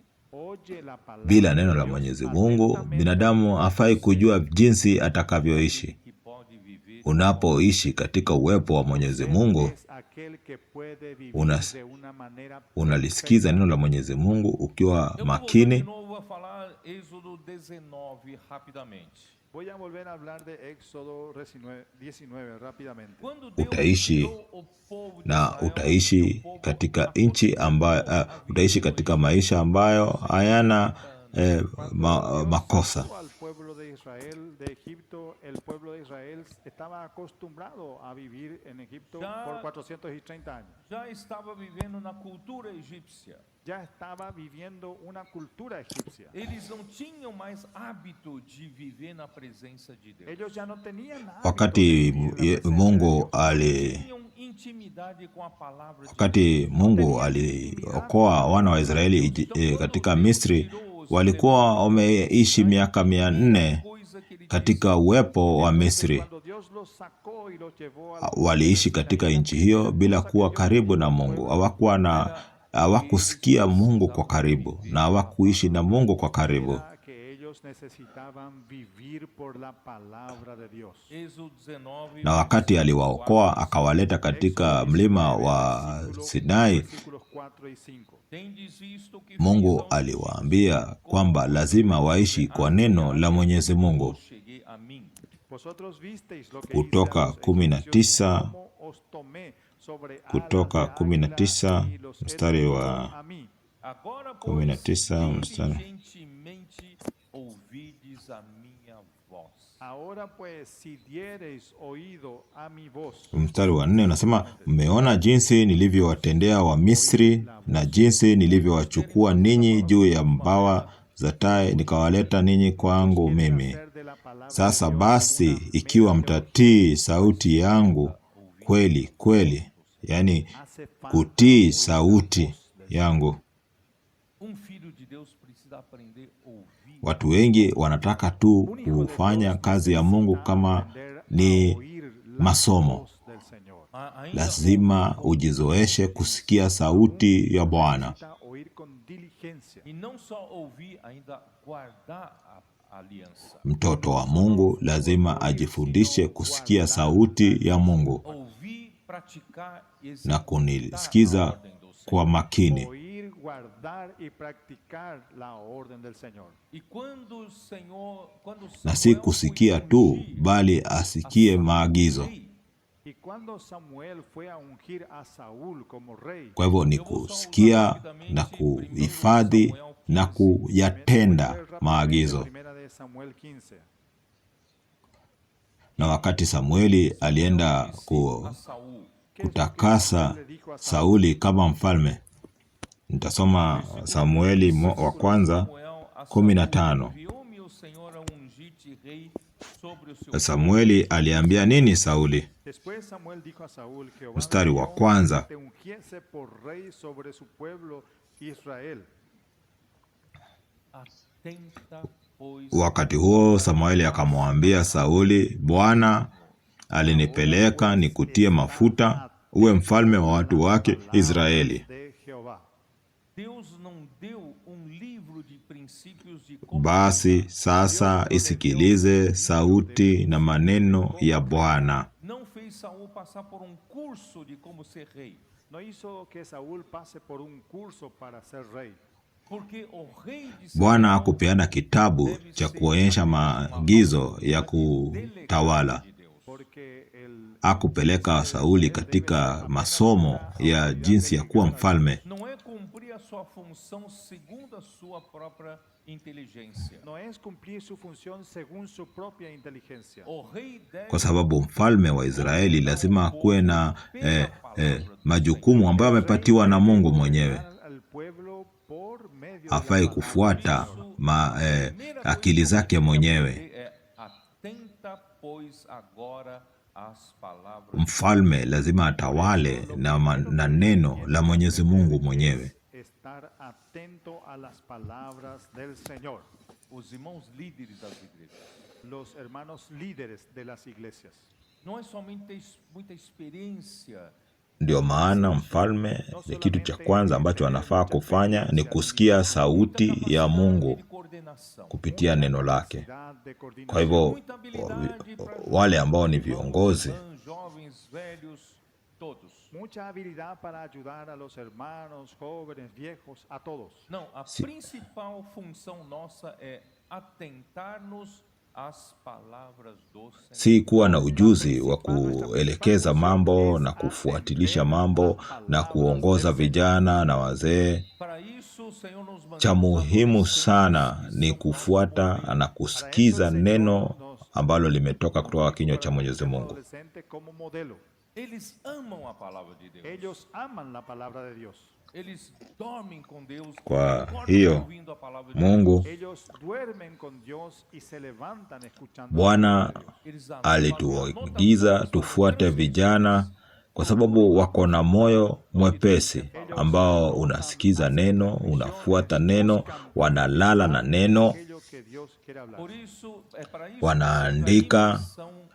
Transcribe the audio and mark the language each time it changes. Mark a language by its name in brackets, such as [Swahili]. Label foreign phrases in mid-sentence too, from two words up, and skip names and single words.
[Spanish] oye la palabra [Swahili] Bila [Spanish] de [Swahili] neno la [Spanish] Dios [Swahili] Mwenyezi Mungu, [Spanish] atentamente, [Swahili] binadamu hafai kujua jinsi atakavyoishi. [Portuguese] que pode viver [Swahili] Unapoishi katika uwepo wa Mwenyezi Mungu, [Spanish] es aquel que puede vivir unas- de una manera [Swahili] unalisikiza neno la Mwenyezi Mungu ukiwa [Portuguese] Eu vou voltar de [Swahili] makini. [Portuguese] novo a falar Êxodo 19 rapidamente. [Spanish] Voy a volver a hablar de Éxodo 19 rápidamente. [Portuguese] Quando Deus [Swahili] Utaishi [Portuguese] criou o povo de [Swahili] na [Portuguese] Israel, [Swahili] utaishi [Portuguese] o povo [Swahili] katika nchi ambayo utaishi katika maisha ambayo hayana makosa. [Spanish] Al pueblo de Israel de Egipto, el pueblo de Israel estaba acostumbrado a vivir en Egipto Ya- por 430 años. [Portuguese] já estava vivendo na cultura egípcia. [Spanish] Ya estaba viviendo una cultura egipcia. [Portuguese] Eles não tinham mais hábito de viver na presença de Deus. [Spanish] Ellos ya no tenían hábito [Swahili] Wakati [Spanish] de vivir en la presencia de [Swahili] Mungu [Spanish] Dios. [Portuguese] Tinham intimidade com a palavra de [Swahili] wakati Mungu aliokoa wana wa Israeli katika Misri, walikuwa wameishi miaka 400 [Portuguese] coisa que ele [Swahili] katika uwepo wa Misri. [Spanish] Cuando Dios los sacó y los llevó a [Swahili] Waliishi katika nchi hiyo bila kuwa karibu na Mungu. Hawakuwa na hawakusikia Mungu kwa karibu na hawakuishi na Mungu kwa karibu. [Spanish] Era que ellos necesitaban vivir por la palabra de Dios. [Portuguese] Êxodo 19, [Swahili] Na wakati aliwaokoa akawaleta katika mlima wa Sinai, [Spanish] Versículos 4 y 5. [Portuguese] tendes visto que [Swahili] Mungu [Portuguese] fiz aos [Swahili] aliwaambia kwamba lazima waishi kwa neno la Mwenyezi Mungu. [Portuguese] cheguei a mim. [Spanish] Vosotros visteis lo que [Swahili] Kutoka [Spanish] hice a los [Swahili] 19, [Spanish] egipcios, cómo os tomé sobre alas [Swahili] Kutoka [Spanish] de águila [Swahili] 19 [Spanish] y los he [Swahili] mstari [Spanish] traído [Swahili] wa [Spanish] a mí. [Portuguese] Agora, pois, [Swahili] 19 mstari. [Portuguese] diligentemente ouvides a minha voz. [Spanish] Ahora pues, si diereis oído a mi voz, [Swahili] Mstari wa 4 unasema, mmeona jinsi nilivyowatendea wa Misri na jinsi nilivyowachukua ninyi juu ya mbawa za tai nikawaleta ninyi kwangu mimi. [Spanish] hacer de la palabra [Swahili] Sasa basi, ikiwa mtatii sauti yangu kweli kweli, yani [Spanish] hace falta [Swahili] kutii sauti yangu. [Portuguese] Filho de Deus precisa aprender a ouvir. [Swahili] Watu wengi wanataka tu kufanya kazi ya Mungu kama ni [Spanish] oír la [Swahili] masomo. [Spanish] voz del Señor. [Portuguese] Ainda [Swahili] Lazima ujizoeshe kusikia sauti ya Bwana, [Spanish] Necesita oír con diligencia. [Portuguese] e não só ouvir, ainda guardar a aliança. [Swahili] mtoto wa Mungu lazima ajifundishe kusikia sauti ya Mungu [Portuguese] Ouvir, praticar, [Swahili] na [Portuguese] executar a [Swahili] kunisikiza [Portuguese] ordem do Senhor. [Swahili] kwa makini. [Spanish] Oír, guardar y practicar la orden del Señor. [Portuguese] E quando o Senhor, [Swahili] Na si kusikia tu, bali asikie maagizo. [Spanish] Y cuando Samuel fue a ungir a Saúl como rey, [Swahili] Kwa hivyo ni kusikia na kuhifadhi na kuyatenda maagizo. [Spanish] Primera de Samuel 15. [Swahili] Na wakati Samueli alienda Saul, kutakasa Sauli kama mfalme, nitasoma Samueli wa kwanza 15. [Portuguese] enviou-me o Senhor a ungir-te rei sobre o seu [Swahili] Samueli aliambia nini Sauli? [Spanish] Después Samuel dijo a Saúl que [Swahili] Mstari wa kwanza. [Spanish] te ungiese por rey sobre su pueblo Israel. [Portuguese] atenta, pois [Swahili] Wakati huo Samueli akamwambia Sauli, Bwana alinipeleka nikutie mafuta uwe mfalme wa watu wake Israeli. [Spanish] De Jehová. [Portuguese] Deus não deu livro de princípios de como [Swahili] Basi sasa isikilize sauti na maneno ya Bwana. [Portuguese] não fez Saul passar por curso de como ser rei, [Spanish] No hizo que Saúl pase por un curso para ser rey. [Portuguese] porque o rei de [Swahili] Bwana hakupeana kitabu cha kuonyesha maagizo ya kutawala. [Portuguese] de Deus. [Spanish] Porque el [Swahili] Hakupeleka Sauli katika masomo ya jinsi ya kuwa mfalme. [Portuguese] Não é cumprir a sua função segundo a sua própria inteligência. [Spanish] no es cumplir su función según su propia inteligencia. [Portuguese] O rei deve [Swahili] Kwa sababu mfalme wa Israeli lazima kuwe na majukumu ambayo amepatiwa na Mungu mwenyewe. [Spanish] Al pueblo por medio de [Swahili] Hafai kufuata akili zake mwenyewe. [Portuguese] é atenta, pois agora às palavras. [Swahili] Mfalme lazima atawale na neno la Mwenyezi Mungu mwenyewe. [Spanish] estar atento a las palabras del Señor. [Portuguese] Os irmãos líderes das igrejas. [Spanish] Los hermanos líderes de las iglesias. [Portuguese] Não é somente muita experiência. [Swahili] Ndio maana mfalme ni kitu cha kwanza ambacho anafaa kufanya ni kusikia sauti ya Mungu [Portuguese] de coordenação. [Swahili] kupitia neno lake. [Spanish] De coordinación. [Swahili] Kwa hivyo [Portuguese] Muita habilidade para [Swahili] wale ambao ni viongozi [Portuguese] jovens, velhos, todos. [Spanish] Mucha habilidad para ayudar a los hermanos, jóvenes, viejos, a todos. [Portuguese] Não, a principal função nossa é atentar-nos às palavras do Senhor. [Swahili] si kuwa na ujuzi wa kuelekeza mambo na kufuatilisha mambo na kuongoza vijana na wazee. [Portuguese] Para isso, o Senhor nos mandou [Swahili] Cha muhimu sana ni kufuata na kusikiza neno ambalo limetoka kutoka kinywa cha Mwenyezi Mungu. [Portuguese] Adolescente como modelo. Eles amam a palavra de Deus. [Spanish] Ellos aman la palabra de Dios. [Portuguese] Eles dormem com Deus. [Swahili] Kwa [Portuguese] acordam [Swahili] hiyo [Portuguese] ouvindo a palavra de [Swahili] Mungu [Spanish] Ellos duermen con Dios y se levantan escuchando. [Swahili] Bwana [Portuguese] Deus. Eles amam. [Swahili] alituagiza tufuate vijana kwa sababu wako na moyo mwepesi ambao unasikiza neno, unafuata neno, wanalala na neno, [Spanish] Aquello que Dios quiere hablar. [Portuguese] Por isso, é para isso [Swahili] wanaandika [Portuguese] são